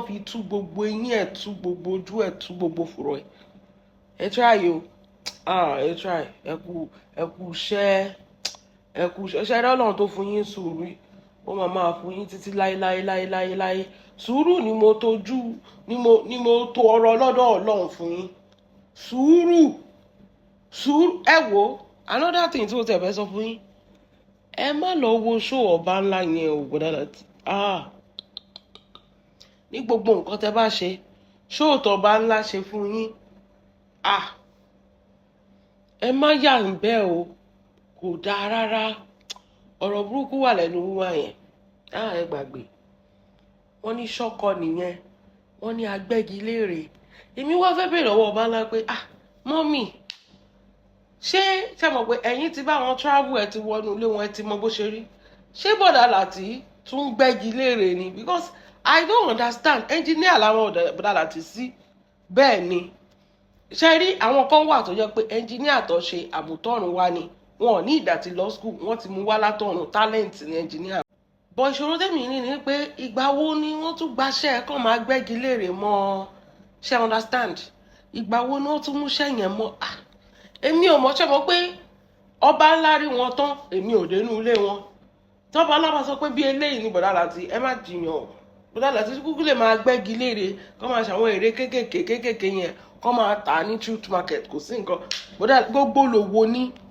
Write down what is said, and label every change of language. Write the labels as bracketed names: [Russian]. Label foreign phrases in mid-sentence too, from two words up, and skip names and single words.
[Yoruba] fi tú gbogbo eyín ẹ̀ tú gbogbo ojú ẹ̀ tú gbogbo fùrọ̀ ẹ̀ ẹ try o ẹ try ẹ kú iṣẹ́ ṣẹ́ Ọlọ́run tó fún yín sùúrù ó máa fún yín títí láéláé sùúrù ni mo tó ọrọ̀ lọ́dọ̀ Ọlọ́run fún yín sùúrù ẹ wo [English] another thing [Yoruba] tí mo tẹ̀ fẹ́ sọ fún yín ẹ má lọ wo show ọba ńlá yẹn o bọ́dá Lati ní gbogbo nǹkan tẹ́ bá ṣe show tọba ńlá ṣe fún yín ẹ má yà ń bẹ́ o kò dáa rárá ọ̀rọ̀ burúkú wà lẹ́nu wíwá yẹn ẹ gbàgbé wọ́n ní ṣọ́kọ nìyẹn wọ́n ní Agbegilere èmi wá fẹ́ bèèrè lọ́wọ́ ọba ńlá pé mọ́mì ṣé mọ̀ pé ẹ̀yin ti bá wọn travel ẹ̀ ti wọnú ilé wọn ẹ ti mọ bó ṣe rí ṣé bọ́dà Lati tún gbẹ́gilére ni [English] because I don't understand engineer [Yoruba] làwọn bọ́dà Lati sí bẹ́ẹ̀ ni ṣe rí àwọn kan wà tó jẹ́ pé engineer tó ṣe àmútọ́run wá ni wọn ò ní ìdàtí [English] law school [Yoruba] wọ́n ti mú wá látọ̀run talent ní engineer. bọ̀ ìṣòro tèmi ní ni pé ìgbà wo ni wọ́n tún gbaṣẹ́ kàn máa gbẹ́gilére mọ́ ṣe understand ìgbà wo ni wọ́n tún múṣẹ́ yẹn mọ́ èmi ò mọ̀ ṣe mọ̀ pé ọba ńlá rí wọn tán èmi ò dénú ilé wọn tọ́ba alábà sọ pé bí eléyìí ni bọ́dá Lati ẹ má jiyàn bọ́dá Lati kúkú lè máa gbẹ́gilére kọ́ máa ṣàwọn èrè kéékèèké yẹn kọ́ máa tà ní [English] truth market [Yoruba] kò sí nǹkan bọ́dá gbogbo lòwò ní